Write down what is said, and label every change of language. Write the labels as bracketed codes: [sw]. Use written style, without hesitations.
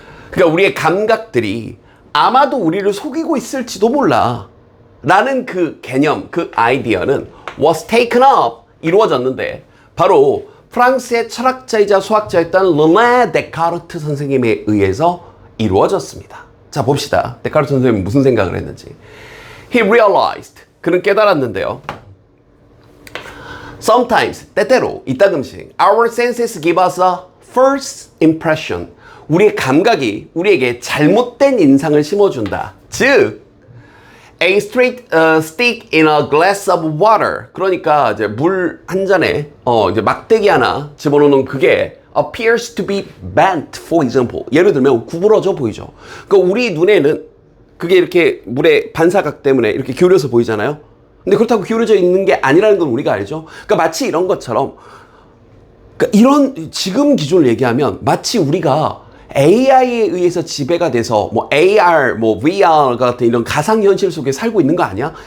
[ko] 그러니까 우리의 감각들이 아마도 우리를 속이고 있을지도 몰라 라는 그 개념, 그 아이디어는 [en] was taken up, [ko] 이루어졌는데, 바로 프랑스의 철학자이자 수학자였던 르네 데카르트 선생님에 의해서 이루어졌습니다. 자, 봅시다. 데카르트 선생님은 무슨 생각을 했는지. [en] He realized, [ko] 그는 깨달았는데요. [en] Sometimes, [ko] 때때로, 이따금씩, [en] our senses give us a first impression. [ko] 우리의 감각이 우리에게 잘못된 인상을 심어준다. [en] 즉, a straight stick in a glass of water. [ko] 그러니까 이제 물 한 잔에 이제 막대기 하나 집어넣는 그게 [en] appears to be bent, for example. [ko] 예를 들면 구부러져 보이죠. 그러니까 우리 눈에는 그게 이렇게 물의 반사각 때문에 이렇게 기울여서 보이잖아요. 근데 그렇다고 기울여져 있는 게 아니라는 건 우리가 알죠. 그러니까 마치 이런 것처럼, 그러니까 이런 지금 기준을 얘기하면 마치 우리가 AI에 의해서 지배가 돼서 AR, VR 같은 이런 가상현실 속에 살고 있는 거 아니야?